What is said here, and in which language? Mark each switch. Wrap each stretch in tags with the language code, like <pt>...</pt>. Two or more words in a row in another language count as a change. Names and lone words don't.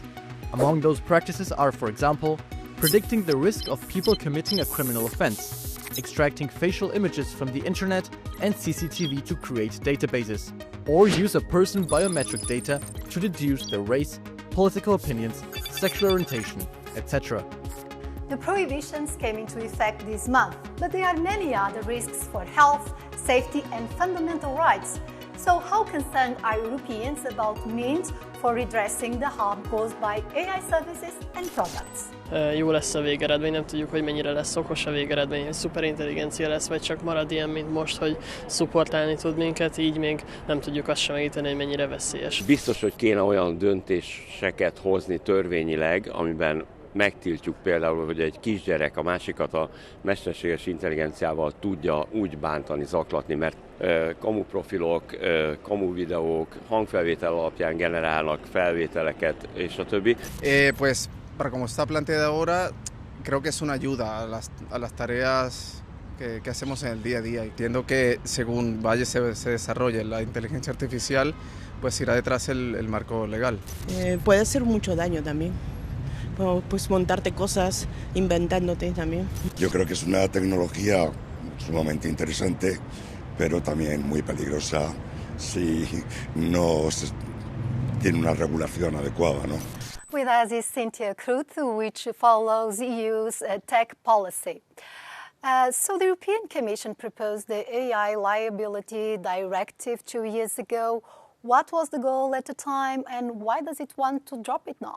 <en>Among those practices are, for example, predicting the risk of people committing a criminal offense, extracting facial images from the internet and CCTV to create databases, or use of person biometric data to deduce their race, political opinions, sexual orientation, etc. The prohibitions came into effect this month, but there are many other risks for health, safety and fundamental rights. So how concerned are Europeans about means for redressing the harm caused by AI services and products?</en> <hu>Jó lesz a végeredmény, nem tudjuk, hogy mennyire lesz okos a végeredmény, hogy szuperintelligencia lesz, vagy csak marad ilyen, mint most, hogy szupportálni tud minket, így még nem tudjuk azt sem megítélni, hogy mennyire veszélyes. Biztos, hogy kéne olyan döntéseket hozni törvényileg, amiben megtiltjuk például, hogy egy kisgyerek a másikat a mesterséges intelligenciával tudja úgy bántani, zaklatni, mert kamuprofilok, kamu videók, hangfelvétel alapján generálnak felvételeket, és a többi.</hu> <es>Pues, para como está planteada ahora, creo que es una ayuda a las tareas que hacemos en el día a día. Entiendo que según vaya se desarrolle la inteligencia artificial, pues irá detrás el marco legal. Puede hacer mucho daño también. Pues montarte cosas, inventándote también. Yo creo que es una tecnología sumamente interesante, pero también muy peligrosa si no se tiene una regulación adecuada, ¿no?</es> <en>With us is Cynthia Kruth, which follows EU's tech policy. So the European Commission proposed the AI Liability Directive 2 years ago. What was the goal at the time and why does it want to drop it now?</en>